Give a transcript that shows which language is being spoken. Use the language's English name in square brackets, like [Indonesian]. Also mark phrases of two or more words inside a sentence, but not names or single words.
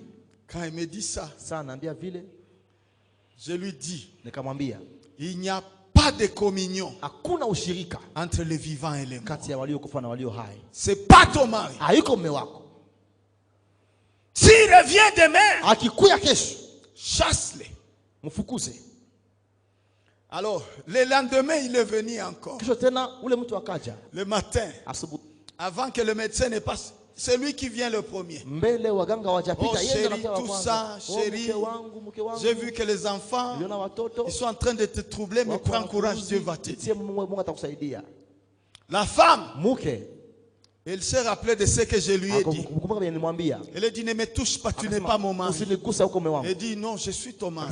[French] quand il me dit ça, [Swahili] vile, [French] je lui dis, [Swahili] nikamwambia, [French] il n'y a pas de communion [Swahili] hakuna ushirika [French] entre les vivants et les morts. [Swahili] Kati ya waliokufa na walio hai. [French] C'est pas ton mari. [Swahili] Haiko mume wako. [French] S'il revient demain, [Swahili] akikuya kesho, [French] chasse-le. [Swahili] Mfukuze. [French] Alors, le lendemain, il est venu encore. [Swahili] Kisho tena ule mtu akaja. [French] Le matin, [Swahili] asubuhi, [French] avant que le médecin ne passe, c'est lui qui vient le premier. [Swahili] Mbele waganga wajapita, [French] oh chérie, tout ça, chérie, j'ai vu que les enfants, ils sont en train de te troubler, mais prends courage, Dieu va t'aider. La femme, elle s'est rappelée de ce que je lui ai dit. Elle a dit, ne me touche pas, tu n'es pas mon mari. Elle dit, non, je suis ton mari.